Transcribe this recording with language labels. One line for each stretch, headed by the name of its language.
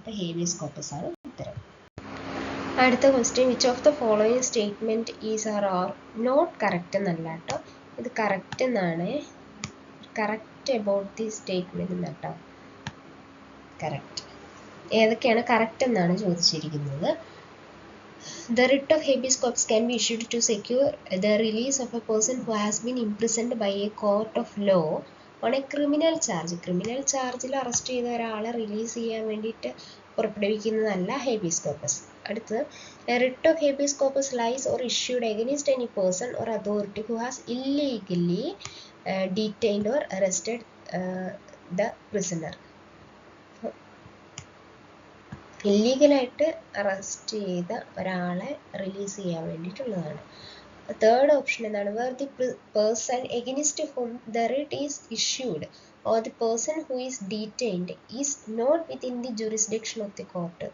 Malayalam: അപ്പോൾ habeas corpus ആണ് ഉത്തരം. അടുത്ത question,
English: which of the following statement is or not correct
Malayalam: എന്നല്ല കേട്ടോ, ഇത് കറക്റ്റ് എന്നാണ്.
English: correct about the statement
Malayalam: എന്നാട്ടോ. Correct ഏതൊക്കെയാണ് കറക്റ്റ് എന്നാണ് ചോദിച്ചിരിക്കുന്നത്.
English: The writ of habeas corpus can be issued to secure the release of a person who has been imprisoned by a court of law on a criminal charge.
Malayalam: Criminal ചാർജിൽ arrest ചെയ്ത ഒരാളെ release ചെയ്യാൻ വേണ്ടിയിട്ട് പുറപ്പെടുവിക്കുന്നതല്ല habeas corpus. അടുത്ത്,
English: a writ of habeas corpus lies or issued against any person or authority who has illegally detained or arrested the prisoner.
Malayalam: ഇല്ലീഗലായിട്ട് arrest ചെയ്ത ഒരാളെ release ചെയ്യാൻ വേണ്ടിയിട്ടുള്ളതാണ്. തേർഡ് ഓപ്ഷൻ എന്താണ്?
English: Where the person against whom the writ is issued or the person who is detained is not within the jurisdiction of the court.